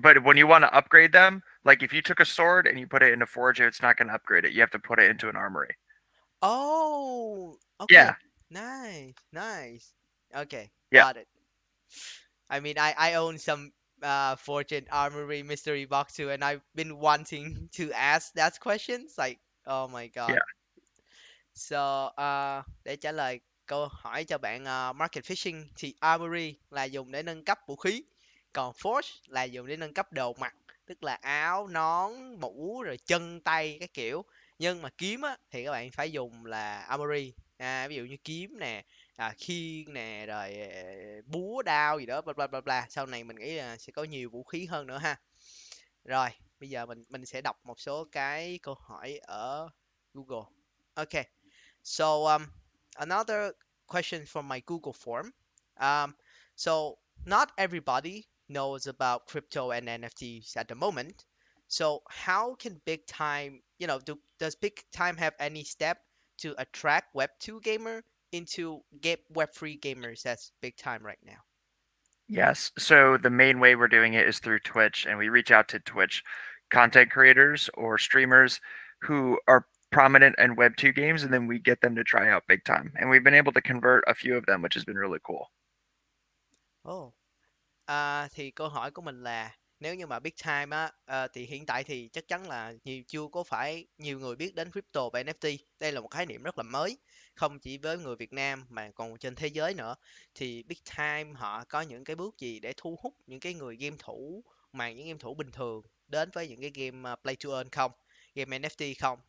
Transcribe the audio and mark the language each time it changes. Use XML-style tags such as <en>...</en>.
<en>But when you want to upgrade them, like if you took a sword and you put it into forge, it's not going to upgrade it. You have to put it into an armory. Oh, Yeah, okay. Nice, nice. Okay, yeah, got it. I mean, I own some Fortune Armory mystery box too, and I've been wanting to ask that questions. Like, oh my yeah. god.</en> <vi>So, để trả lời câu hỏi cho bạn market fishing thì armory là dùng để nâng cấp vũ khí, còn forge là dùng để nâng cấp đồ mặc, tức là áo, nón, mũ rồi chân tay các kiểu. Nhưng mà kiếm á thì các bạn phải dùng là armory. Ví dụ như kiếm nè, khiên nè, rồi búa đao gì đó bla bla bla bla. Sau này mình nghĩ là sẽ có nhiều vũ khí hơn nữa ha. Rồi, bây giờ mình sẽ đọc một số cái câu hỏi ở Google.</vi> <en>Ok. So another question from my Google form. Um, so not everybody knows about crypto and NFTs at the moment. So how can Big Time, does Big Time have any step to attract Web2 gamer into get Web3 gamers as Big Time right now? Yes. So the main way we're doing it is through Twitch, and we reach out to Twitch content creators or streamers who are prominent in Web 2 games, and then we get them to try out Big Time. And we've been able to convert a few of them, which has been really cool.</en> <vi>Oh, thì câu hỏi của mình là nếu như mà Big Time á, thì hiện tại thì chắc chắn là chưa có phải nhiều người biết đến crypto và NFT. Đây là một khái niệm rất là mới, không chỉ với người Việt Nam mà còn trên thế giới nữa. Thì Big Time họ có những cái bước gì để thu hút những cái người game thủ mà những game thủ bình thường đến với những cái game play to earn không? Game NFT không?</vi>